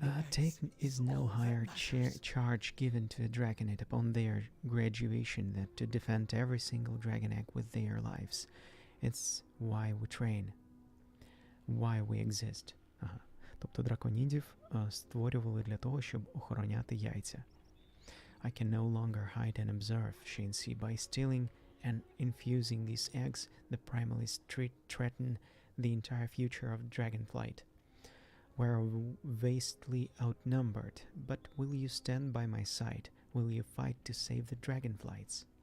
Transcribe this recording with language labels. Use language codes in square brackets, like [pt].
[en] Take is no higher charge given to a dragonite upon their graduation than to defend every single dragon egg with their lives. It's why we train. Why we exist. [uk] Ага. Тобто драконідів створювали для того, щоб охороняти яйця. [en] I can no longer hide and observe, Shinsi. By stealing and infusing these eggs, the primalists threaten the entire future of dragonflight. We're vastly outnumbered, but will you stand by my side? Will you fight to save the dragonflights?